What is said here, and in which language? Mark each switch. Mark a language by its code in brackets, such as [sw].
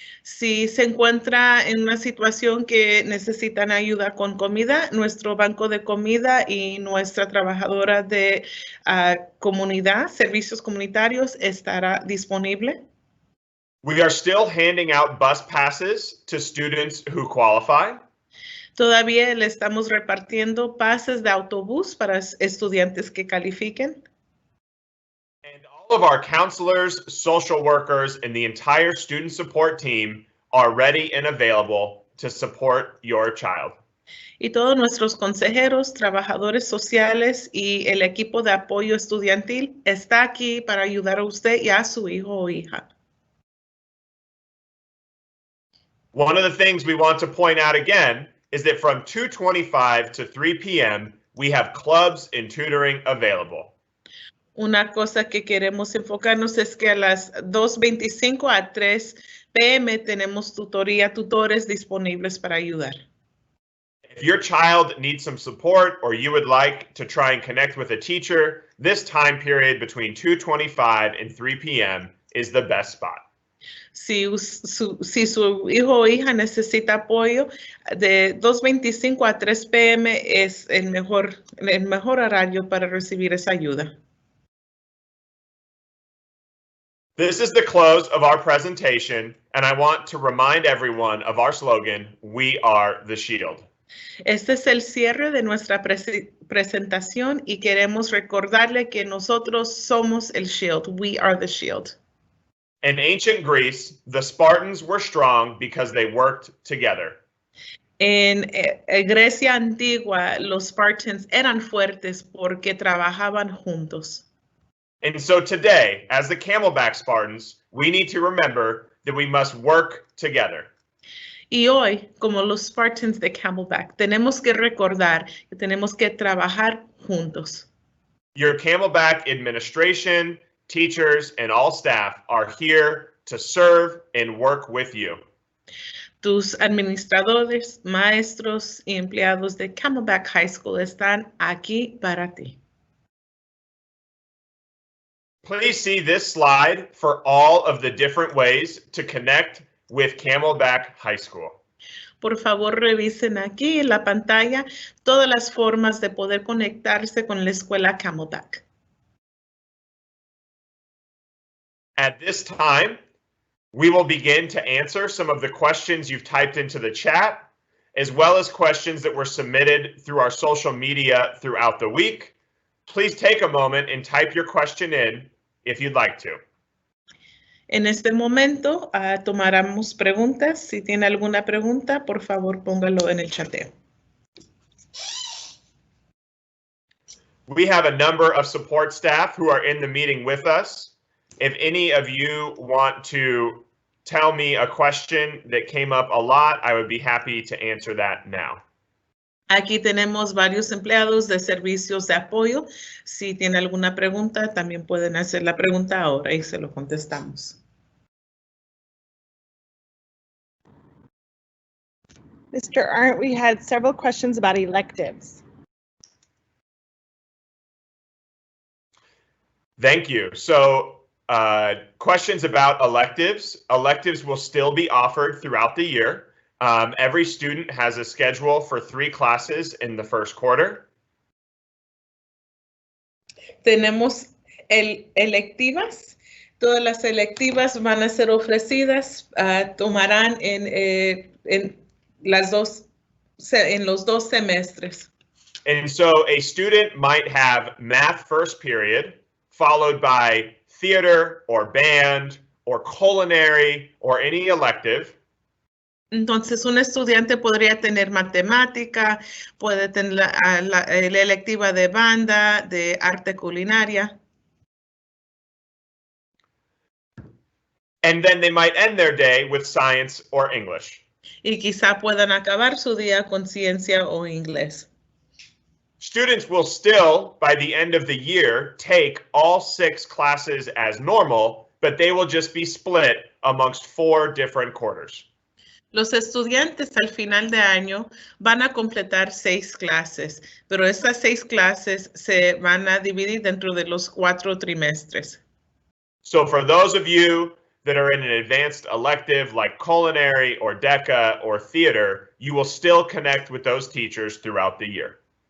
[es] Si se encuentra en una situación que necesitan ayuda con comida, nuestro banco de comida y nuestra trabajadora de comunidad, servicios comunitarios, estará disponible. [en] We are still handing out bus passes to students who qualify. [es] Todavía le estamos repartiendo pases de autobús para estudiantes que califiquen. [en] And all of our counselors, social workers, and the entire student support team are ready and available to support your child. [es] Y todos nuestros consejeros, trabajadores sociales y el equipo de apoyo estudiantil está aquí para ayudar a usted y a su hijo o hija. [en] One of the things we want to point out again is that from 2:25 to 3 p.m., we have clubs and tutoring available. [es] Una cosa que queremos enfocarnos es que a las 2:25 a 3 p.m. tenemos tutores disponibles para ayudar. [en] If your child needs some support or you would like to try and connect with a teacher, this time period between 2:25 and 3 p.m. is the best spot. [es] Si su hijo o hija necesita apoyo, de 2:25 a 3 p.m. es el mejor horario para recibir esa ayuda. [en] This is the close of our presentation, and I want to remind everyone of our slogan, "We are the shield." [es] Este es el cierre de nuestra presentación y queremos recordarle que nosotros somos el shield. [en] We are the shield. In ancient Greece, the Spartans were strong because they worked together. [es] En Grecia antigua, los Spartans eran fuertes porque trabajaban juntos. [en] And so today, as the Camelback Spartans, we need to remember that we must work together. [es] Y hoy, como los Spartans de Camelback, tenemos que recordar que tenemos que trabajar juntos. [en] Your Camelback administration, teachers, and all staff are here to serve and work with you. [es] Tus administradores, maestros y empleados de Camelback High School están aquí para ti. [en] Please see this slide for all of the different ways to connect with Camelback High School. [es] Por favor, revisen aquí en la pantalla todas las formas de poder conectarse con la escuela Camelback. [en] At this time, we will begin to answer some of the questions you've typed into the chat, as well as questions that were submitted through our social media throughout the week. Please take a moment and type your question in if you'd like to. [es] En este momento tomaremos preguntas. Si tiene alguna pregunta, por favor, póngalo en el chateo. [en] We have a number of support staff who are in the meeting with us. If any of you want to tell me a question that came up a lot, I would be happy to answer that now. [es] Aquí tenemos varios empleados de servicios de apoyo. Si tiene alguna pregunta, también pueden hacer la pregunta ahora y se lo contestamos. [en] Mr. Arndt, we had several questions about electives. Thank you. So questions about electives. Electives will still be offered throughout the year. Every student has a schedule for 3 classes in the first quarter. [es] Tenemos electivas. Todas las electivas van a ser ofrecidas, tomarán en los 2 semestres. [en] And so a student might have math first period, followed by theater or band or culinary or any elective. [es] Entonces, un estudiante podría tener matemática, puede tener la electiva de banda, de arte culinaria. [en] And then they might end their day with science or English. [es] Y quizá puedan acabar su día con ciencia o inglés. [en] Students will still, by the end of the year, take all 6 classes as normal, but they will just be split amongst 4 different quarters. [es] Los estudiantes al final de año van a completar 6 clases, pero estas 6 clases se van a dividir dentro de los 4 trimestres. [en] So for those of you that are in an advanced elective like culinary or DECA or theater, you will still connect with those teachers throughout the year.